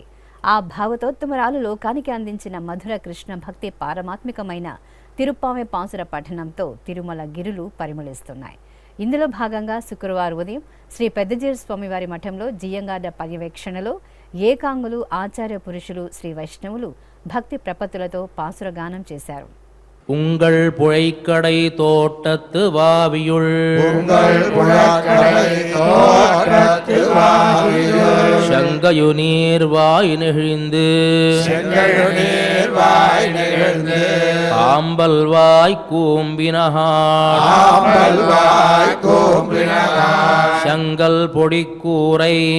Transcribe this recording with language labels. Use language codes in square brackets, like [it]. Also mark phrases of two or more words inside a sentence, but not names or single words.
[te] ఆ భావతోత్తమరాలు లోకానికి అందించిన మధుర కృష్ణ భక్తి పారమాత్మికమైన తిరుప్పావై పాసుర పఠనంతో తిరుమల గిరులు పరిమళిస్తున్నాయి. ఇందులో భాగంగా శుక్రవారం ఉదయం శ్రీ పెద్దజీయర్ స్వామివారి మఠంలో జియ్యంగార్ల పర్యవేక్షణలో ఏకాంగులు, ఆచార్య పురుషులు, శ్రీ వైష్ణవులు భక్తి ప్రపత్తులతో పాసుర గానం చేశారు. [ta] உங்கள் புழைக்கடை தோட்டத்து வாவியுள் செங்கையு நீர்வாய் நெகிழ்ந்து ஆம்பல் வாய் கூம்பினகான் செங்கல் பொடிக்கூரை